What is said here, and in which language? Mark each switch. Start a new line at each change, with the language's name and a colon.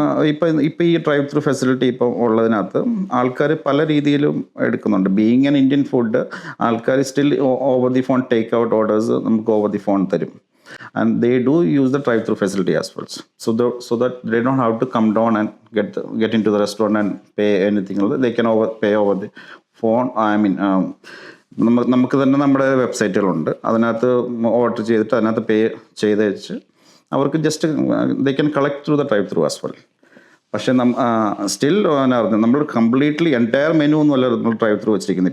Malayalam: ഇപ്പം ഈ drive through facility ഇപ്പം ഉള്ളതിനകത്ത് ആൾക്കാർ പല രീതിയിലും എടുക്കുന്നുണ്ട്.
English: Being an Indian food, ആൾക്കാർ still over the phone take out orders നമുക്ക് over the phone തരും. And they do use the drive-through facility as well, so that they don't have to come down and get into the restaurant and pay anything. They can pay over the phone.
Malayalam: I mean, നമുക്ക് തന്നെ നമ്മുടെ വെബ്സൈറ്റുകളുണ്ട്, അതിനകത്ത് order ചെയ്തിട്ട് അതിനകത്ത് പേ ചെയ്ത് വെച്ച് അവർക്ക് just
English: they can collect through the drive-through as well.
Malayalam: പക്ഷേ സ്റ്റിൽ നമ്മൾ കംപ്ലീറ്റ്ലി എൻറ്റയർ മെനു ഒന്നുമല്ല നമ്മൾ ഡ്രൈവ് ത്രൂ വെച്ചിരിക്കുന്നത്.